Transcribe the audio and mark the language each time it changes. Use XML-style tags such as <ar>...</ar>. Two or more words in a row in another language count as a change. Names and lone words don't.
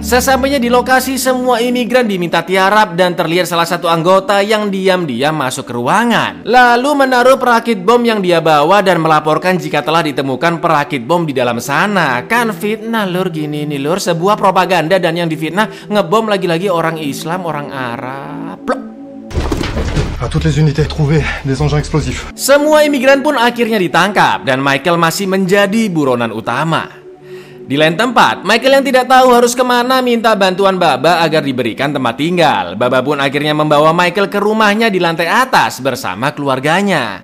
<id>Sesampainya di lokasi, semua imigran diminta tiarap dan terlihat salah satu anggota yang diam-diam masuk ke ruangan. Lalu menaruh perakit bom yang dia bawa dan melaporkan jika telah ditemukan perakit bom di dalam sana. Kan fitnah lur, gini nih lur, sebuah propaganda dan yang difitnah ngebom lagi-lagi orang Islam, orang Arab. Plok.</id> <fr>À toutes les unités trouvées des engins explosifs.</fr> <id>Semua imigran pun akhirnya ditangkap dan Michael masih menjadi buronan utama. Di lain tempat, Michael yang tidak tahu harus kemana minta bantuan Baba agar diberikan tempat tinggal. Baba pun akhirnya membawa Michael ke rumahnya di lantai atas bersama keluarganya.</id>